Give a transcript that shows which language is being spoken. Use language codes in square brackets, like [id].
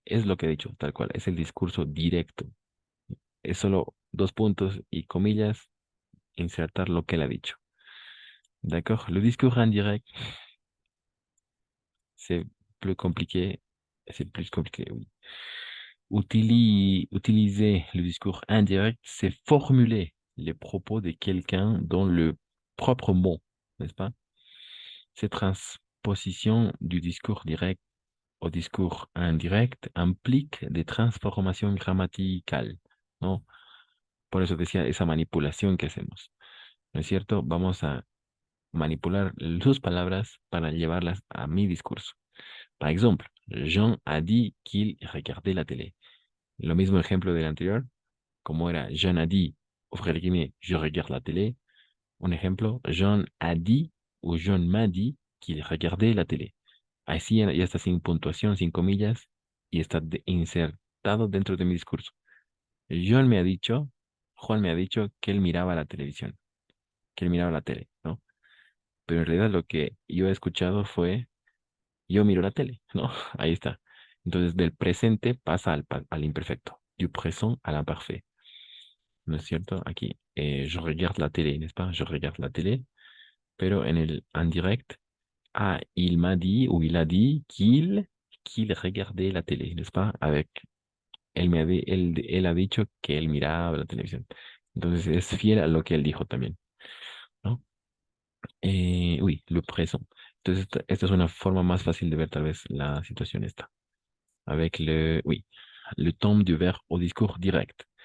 [es] Es lo que he dicho, tal cual. Es el discurso directo. Es solo dos puntos y comillas, insertar lo que él ha dicho. [fr] D'accord? Le discours indirect, c'est plus compliqué. C'est plus compliqué, oui. Utiliser le discours indirect, c'est formuler les propos de quelqu'un dans le propre mot, n'est-ce pas? Cette transposition du discours direct au discours indirect implique des transformations grammaticales, ¿no? [es] Por eso decía esa manipulación que hacemos, ¿no es cierto? Vamos a manipular sus palabras para llevarlas a mi discurso. [fr] Par exemple, Jean a dit qu'il regardait la télé. [es] Lo mismo ejemplo del anterior, como era [fr] Jean a dit, ouvrir les guillemets, je regarde la télé. [es] Un ejemplo, [fr] Jean a dit ou Jean m'a dit qu'il regardait la télé. [es] Así ya está sin puntuación, sin comillas, y está insertado dentro de mi discurso. John me ha dicho, Juan me ha dicho que él miraba la televisión, que él miraba la tele, ¿no? Pero en realidad lo que yo he escuchado fue, yo miro la tele, ¿no? Ahí está. Entonces del presente pasa al imperfecto, [fr] du présent à l'imparfait. [es] ¿No es cierto? [fr] Aquí, je regarde la télé, n'est-ce pas? Je regarde la télé, [es] pero en el indirect, [fr] ah, il m'a dit ou il a dit qu'il regardait la télé, n'est-ce pas? [es] Avec, él ha dicho que él miraba la televisión. Entonces es fiel a lo que él dijo también, ¿no? [fr] Oui, le présent. [es] Entonces esta es una forma más fácil de ver tal vez la situación esta. [fr] Avec oui, le temps du verbe au discours direct.